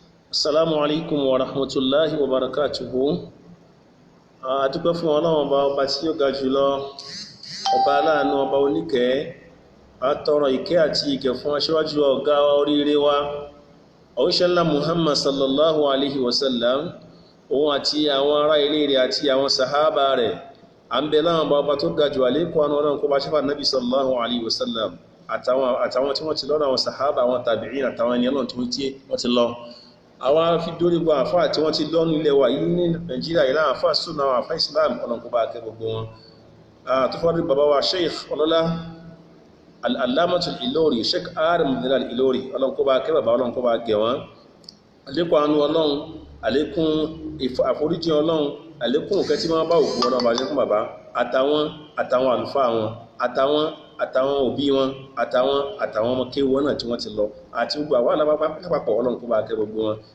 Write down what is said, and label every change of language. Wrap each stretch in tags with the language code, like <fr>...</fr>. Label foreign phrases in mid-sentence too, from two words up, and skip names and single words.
<ar>السلام عليكم ورحمة الله وبركاته.</ar> <yo>A dúpẹ́ fún Ọlọ́run ọba tí ó ga jùlọ, ọba aláàánú, ọba oníkẹ́. A tọrọ ìkẹ́ àti ìgẹ̀ fún aṣíwájú ọ̀gá oríire wa, òjíṣẹ́ Muhammad</yo> <ar>صلى الله عليه وسلم,</ar> <yo>òun àti àwọn ará ilé rẹ̀ àti àwọn sàhábà rẹ̀. A ń bẹ láwọn ọba tó ga jù àlékún àánú Ọlọ́run kó bá ṣẹ́fà Nabi</yo> <ar>صلى الله عليه وسلم</ar> <yo>àtàwọn tí wọ́n ti lọ́nà àwọn sàhábà, àwọn tàbíìn àtàwọn ènìyàn náà tí wọ́n ti lọ. Àwọn fi dórí gbọ́ àfáà tí wọ́n ti lọ́nà ilẹ̀ wa yìí ní Nàìjíríà ìlà àfáà súnà àwọn àfáà Islam Ọlọ́run kó bá kẹ́ gbogbo wọn. Tó fọ́rí bàbá wa Sheikh ọlọ́lá al-Allamatul Ilori, Sheikh Adam al-Ilori, Ọlọ́run kó bá kẹ́ bàbá, Ọlọ́run kó bá gẹ̀ wọ́n. Àlékún àánú Ọlọ́run, àlékún àforíjì Ọlọ́run, àlékún òkè tí wọ́n bá òkú Ọlọ́run bá jẹ́ fún bàbá àtàwọn àlùfáà wọn àtàwọn òbí wọn àtàwọn ọmọ kéwọ́ náà tí wọ́n ti lọ àti gbogbo àwọn alápapọ̀ Ọlọ́run kó bá kẹ́ gbogbo wọn.</yo>